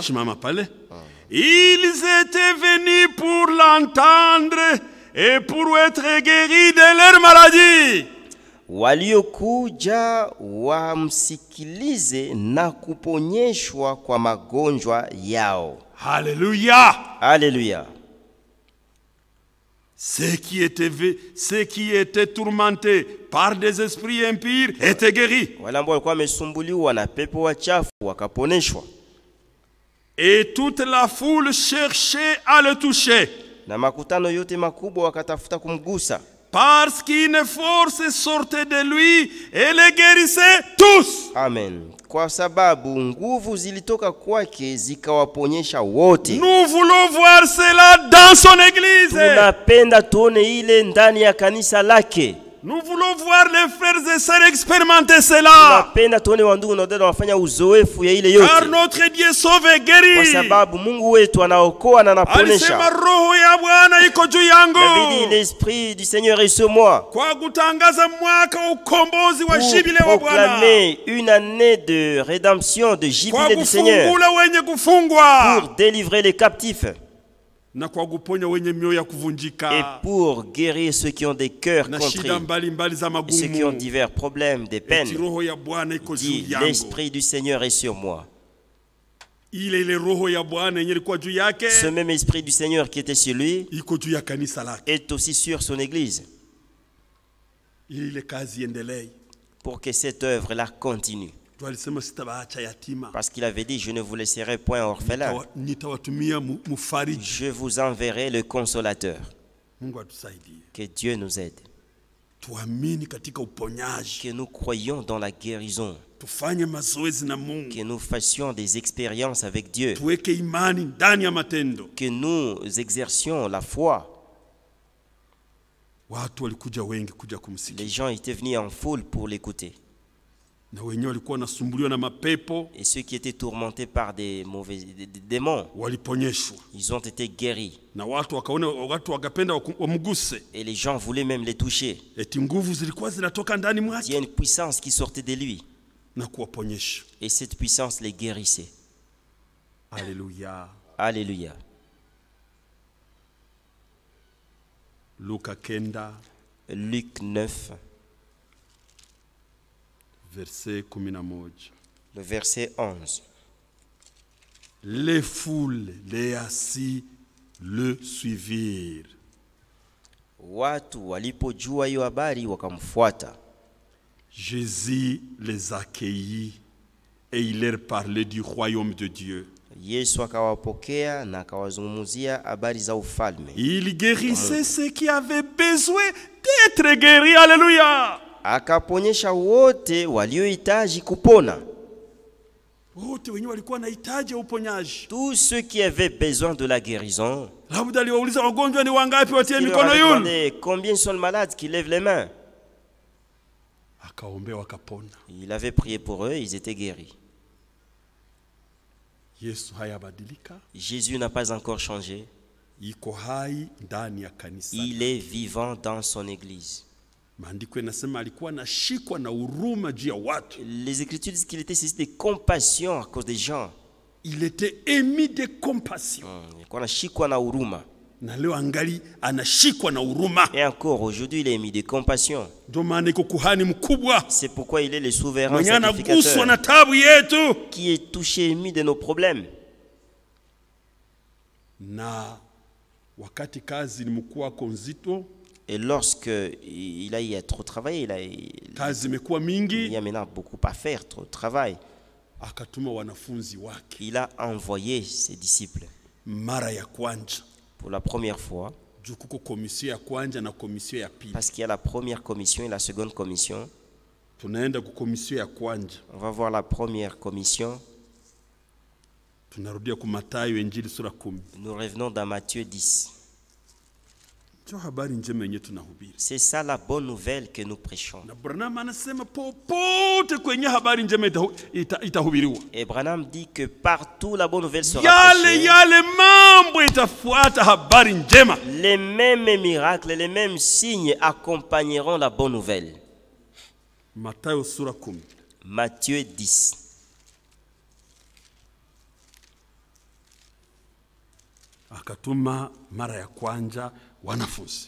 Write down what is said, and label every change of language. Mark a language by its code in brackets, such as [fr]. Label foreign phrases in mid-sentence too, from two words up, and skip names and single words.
[sw] Shimama pale. [fr] Ils étaient venus pour l'entendre et pour être guéris de leur maladie. [sw] Waliokuja wamsikilize na kuponyeshwa kwa magonjwa yao. [fr] Alléluia. Alléluia. Ceux qui étaient tourmentés par des esprits impurs étaient guéris. [sw] Wale ambao walikuwa wamesumbuliwa na pepo wachafu wakaponeshwa. [fr] Et toute la foule cherchait à le toucher. [sw] Na makutano yote makubwa wakatafuta kumgusa. [fr] Parce qu'une force sortait de lui et les guérissait tous. Amen. [sw] Kwa sababu nguvu zilitoka kwake zikawaponyesha wote. [fr] Nous voulons voir cela dans son église. [sw] Tunapenda tuone ile ndani ya kanisa lake. [fr] Nous voulons voir les frères et sœurs expérimenter cela. [sw] Tunapenda tuone wandugu na dada wafanya uzoefu ya ile yote. [fr] Car notre Dieu sauve et [sw] Kwa [fr] guérit. [sw] sababu Mungu wetu anaokoa na Alisema anaponesha. roho ya Bwana iko juu yangu. [fr] David dit, l'esprit du Seigneur est sur moi. [sw] Kwa kutangaza mwaka wa ukombozi wa [fr] Pour [sw] jubile wa Bwana. [fr] proclamer une année de rédemption, de [sw] Kwa [fr] jubilé du Seigneur. [sw] kufungula wenye kufungwa. [fr] Pour délivrer les captifs. [sw] Na kwa kuponya wenye mioyo ya [fr] Et [sw] kuvunjika. [fr] pour guérir ceux qui ont des cœurs [sw] Na [fr] contrits. [sw] shida mbalimbali za [fr] Et ceux qui ont [sw] magumu. [fr] divers problèmes, des [sw] Eti [fr] peines. [sw] roho ya Bwana iko juu [fr] Dit, [sw] yangu. [fr] l'esprit du Seigneur est sur moi. [sw] Ile roho ya Bwana yenye ilikuwa juu yake [fr] Ce même esprit du Seigneur qui était sur lui [sw] iko juu ya kanisa lake. [fr] est aussi sur son église. [sw] Ile kazi iendelee. [fr] Pour que cette œuvre-là continue. [sw] Tu alisema sitabaacha yatima. [fr] Parce qu'il avait dit, je ne vous laisserai point orphelin. [sw] Nitawatumia mufariji. [fr] Je vous enverrai le consolateur. [sw] Mungu atusaidie. [fr] Que Dieu nous aide. [sw] Tuamini katika uponyaji. [fr] Que nous croyions dans la guérison. [sw] Tufanye mazoezi na Mungu. [fr] Que nous fassions des expériences avec Dieu. [sw] Tuweke imani ndani ya matendo. [fr] Que nous exercions la foi. [sw] Watu walikuja wengi kuja kumsikia. [fr] Les gens étaient venus en foule pour l'écouter. [sw] Na wenyewe walikuwa wanasumbuliwa na mapepo, [fr] Et ceux qui étaient tourmentés par des démons, [sw] waliponyeshwa. [fr] ils ont été guéris. [sw] Na watu wakaona, watu wakapenda wamguse. [fr] Et les gens voulaient même les toucher. [sw] Eti nguvu zilikuwa zinatoka ndani [fr] Il y [sw] mwake [fr] a une puissance qui sortait de lui. [sw] na kuwaponyesha. [fr] Et cette puissance les guérissait. [sw] Haleluya. [fr] Alléluia. [sw] Luka 9 [fr] Luc 9, verset 11. le verset 11. Les foules, les assis le suivirent. [sw] Watu walipojua hiyo habari wakamfuata. [fr] Jésus les accueillit et il leur parlait du royaume de Dieu. [sw] Yesu akawapokea na akawazungumzia habari za ufalme. [fr] Il guérissait ceux qui avaient besoin d'être guéris. Alléluia. [sw] Akaponyesha wote waliohitaji kupona. Wote wenyewe walikuwa na hitaji ya uponyaji. [fr] Tous ceux qui avaient besoin de la guérison. [sw] Labda aliwauliza wagonjwa ni wangapi watie [fr] Il leur [sw] mikono [fr] avait [sw] yule. [fr] demandé combien sont les malades qui lèvent les mains. [sw] Akaombea wakapona. [fr] Il avait prié pour eux, ils étaient guéris. [sw] Yesu hayabadilika. [fr] Jésus n'a pas encore changé. [sw] Iko hai ndani ya kanisa. [fr] Il est vivant dans son église. [sw] Maandiko yanasema alikuwa anashikwa na huruma juu ya watu. [fr] Les Écritures disent qu'il était saisi de compassion à cause des gens. Il était émis de compassion. [sw] Alikuwa anashikwa na huruma. Na leo angali anashikwa na huruma. [fr] Et encore aujourd'hui, il est émis de compassion. [sw] Ndio maana iko kuhani mkubwa. [fr] C'est pourquoi il est le souverain [sw] Mwenye anaguswa [fr] sacrificateur [sw] na tabu yetu. [fr] qui est touché, émis de nos problèmes. [sw] Na wakati kazi ni mkuu nzito, [fr] Et lorsque il a eu à trop travailler, [sw] kazi imekuwa [fr] il [sw] mingi, [fr] y a maintenant beaucoup à faire, trop de travail. [sw] akatuma wanafunzi wake [fr] Il a envoyé ses disciples [sw] mara ya kwanza. [fr] pour la première fois, [sw] Juu kuko komisio ya kwanza na komisio ya pili. [fr] parce qu'il y a la première commission et la seconde commission. [sw] Tunaenda ku komisio ya kwanza. [fr] On va voir la première commission. [sw] Tunarudia ku Mathayo Injili sura 10. [fr] Nous revenons dans Matthieu 10. [sw] Ndio habari njema yenyewe tunahubiri. [fr] C'est ça la bonne nouvelle que nous prêchons. [sw] Na Branham anasema popote kwenye habari njema itahubiriwa. [fr] Et Branham dit que partout la bonne nouvelle sera [sw] Yale [fr] prêchée. [sw] mambo itafuata habari njema. [fr] Les mêmes miracles, les mêmes signes accompagneront la bonne nouvelle. [sw] Mathayo sura 10. [fr] Matthieu 10. [sw] Akatuma mara ya kwanza wanafunzi.